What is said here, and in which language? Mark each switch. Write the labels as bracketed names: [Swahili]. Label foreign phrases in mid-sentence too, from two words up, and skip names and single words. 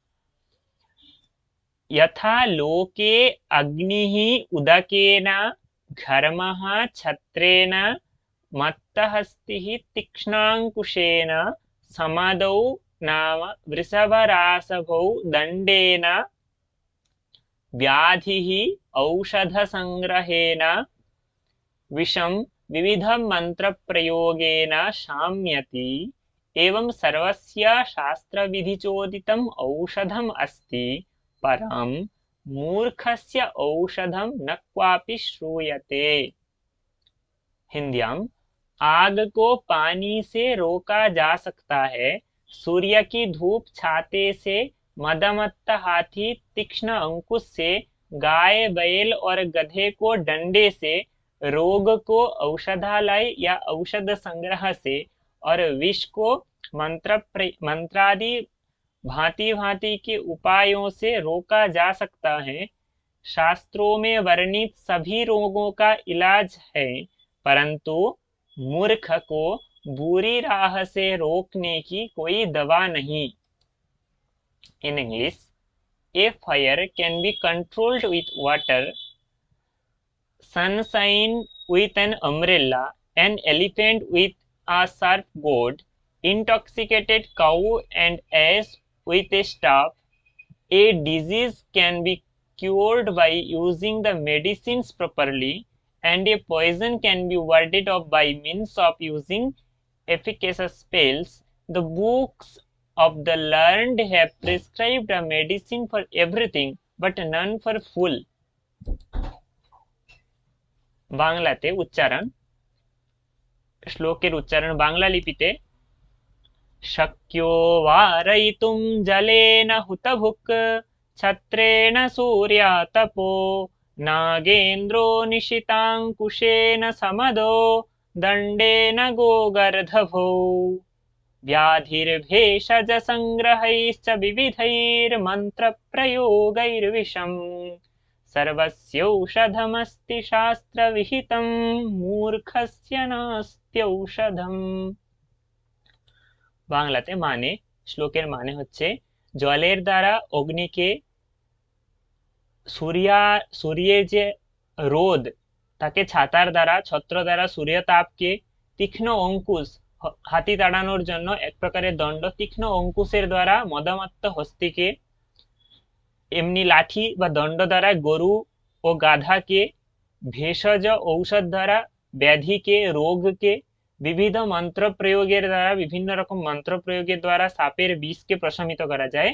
[Sanskrit] यथा लोके अग्निः उदकेन, घर्मः छत्रेण, मत्तहस्तिः तीक्ष्णांकुशेन, समदौ नाम वृषभरासभौ दण्डेन, व्याधिः औषधसंग्रहेण, विषं विविधमन्त्रप्रयोगेन शाम्यति। एवं सर्वस्य शास्त्रविधिचोदितम् औषधम् अस्ति, परं मूर्खस्य औषधं न क्वापि श्रूयते। [Hindi] हिंदियां। आग को पानी से रोका जा सकता है। सूर्य की धूप छाते से। मदमत्त हाथी तीक्ष्ण अंकुश से। गाय बैल और गधे को डंडे से। रोग को औषधालय या औषध संग्रह से। और विष को मंत्रादि भांति भांति के उपायों से रोका जा सकता है। शास्त्रों में वर्णित सभी रोगों का इलाज है, परंतु मूर्ख को बुरी राह से रोकने की कोई दवा नहीं। [English] In English, a fire can be controlled with water, sunshine with an umbrella, an elephant with a sharp goad, intoxicated cow and ass with a staff. A disease can be cured by using the medicines properly, and a poison can be warded off by means of using efficacious spells. The books of the learned have prescribed a medicine for everything, but none for fool. [Bangla] বাংলাতে উচ্চারণ। শ্লোকের উচ্চারণ বাংলা লিপিতে। [Sanskrit] शक्यो वारयितुं जलेन हुतभुक् छत्रेण सूर्यातपो नागेन्द्रो निशिताङ्कुशेन समदो दण्डेन गोगर्धभो व्याधिर्भेषजसङ्ग्रहैश्च विविधैर्मन्त्रप्रयोगैर्विषम् सर्वस्यौषधमस्ति शास्त्रविहितं मूर्खस्य नास्त्यौषधम्। [Bangla] বাংলাতে মানে, শ্লোকের মানে হচ্ছে জলের দ্বারা অগ্নিকে, সূর্যের যে রোদ তাকে ছাতার দ্বারা, ছত্র দ্বারা সূর্যতাপকে, তীক্ষ্ণ অঙ্কুশ হাতি তাড়ানোর জন্য এক প্রকারের দণ্ড, তীক্ষ্ণ অঙ্কুশের দ্বারা মদমত্ত হস্তিকে, এমনি লাঠি বা দণ্ড দ্বারা গরু ও গাধাকে, ভেষজ ঔষধ দ্বারা ব্যাধিকে, রোগকে, বিবিধ মন্ত্র প্রয়োগের দ্বারা, বিভিন্ন রকম মন্ত্র প্রয়োগের দ্বারা সাপের বিষকে প্রশমিত করা যায়।